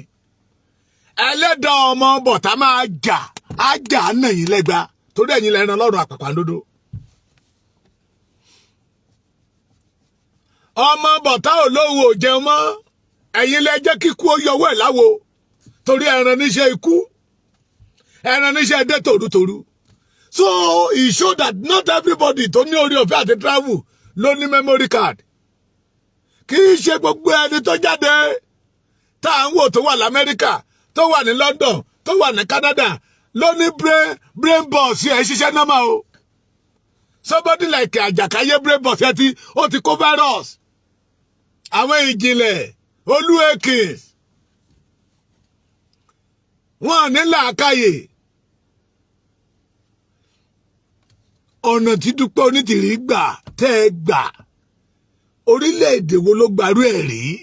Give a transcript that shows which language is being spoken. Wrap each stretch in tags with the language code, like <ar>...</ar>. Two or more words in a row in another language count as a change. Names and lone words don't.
<yo>Ẹlẹ́dàá ọmọ bọ̀tá máa jà á jà nà yín lẹ́gba torí ẹ̀yin lẹ́ran lọ́rùn àpàpàǹdodo. Ọmọ bọ̀tá ò lóhùn ò jẹun mọ́, ẹ̀yin lẹ jẹ́ kíkú ó yọwọ́ ẹ̀ láwo torí ẹran níṣẹ́ ikú, ẹran níṣẹ́ dé tòrútòrú.</yo> <en>So it show that not everybody</en> <yo>tó ní orí ọ̀fẹ́ àti travel ló ní</yo> <en>memory card.</en> <yo>Kì í ṣe gbogbo ẹni tó jáde tá à ń wò tó wà l'Amẹ́ríkà, tó wà ní London, tó wà ní Canada ló ní</yo> <en>brain boss</en> <yo>ẹ̀ ṣiṣẹ́ normal o.</yo> <en>Somebody like Àjàkáyé brain boss</en> <yo>ẹ ó ti kó virus. Àwọn ìjìnlẹ̀ Olúèkè wọn ní làákàyè. Ọ̀nà tí Dúpẹ́ Onítìrí gbà tẹ́ ẹ gbà, orílẹ̀-èdè wo ló gbarú ẹ̀ rí?</yo>